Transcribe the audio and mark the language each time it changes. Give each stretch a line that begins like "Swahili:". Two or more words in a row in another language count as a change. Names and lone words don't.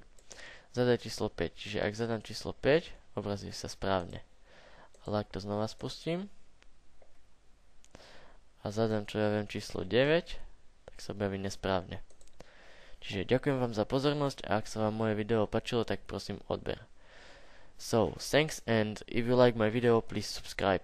Slovak: Zadaj číslo 5, čiže ak zadám číslo 5, obrazí sa správne. Ale ak to znova spustím a zadám, čo ja viem, číslo 9, tak sa objaví nesprávne. Čiže ďakujem vám za pozornosť a ak sa vám moje video páčilo, tak prosím odber.
English: So, thanks, and if you like my video, please subscribe.